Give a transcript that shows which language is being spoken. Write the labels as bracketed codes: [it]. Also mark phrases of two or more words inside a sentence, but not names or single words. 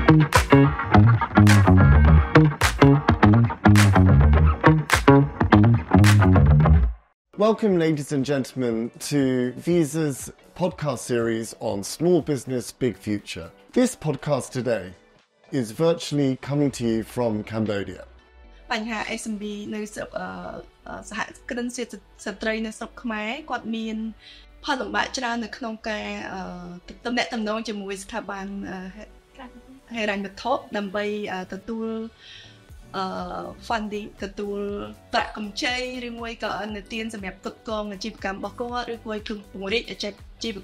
[en] Welcome, ladies and gentlemen, to Visa's podcast series on Small Business, Big Future. This podcast today is virtually coming to you from Cambodia. [km] បញ្ហា SMB នៅស្រុកសហគ្រិនស្ត្រីនៅស្រុកខ្មែរគាត់មានផលលំបាកច្រើននៅក្នុងការទំនាក់ទំនងជាមួយស្ថាប័នហិរញ្ញវត្ថុដើម្បីទទួល funding ទទួលប្រាក់កម្ចីឬមួយក៏នៅទានសម្រាប់ផ្គត់ផ្គង់អាជីវកម្មរបស់គាត់ឬមួយគឺពង្រីកអាជីវ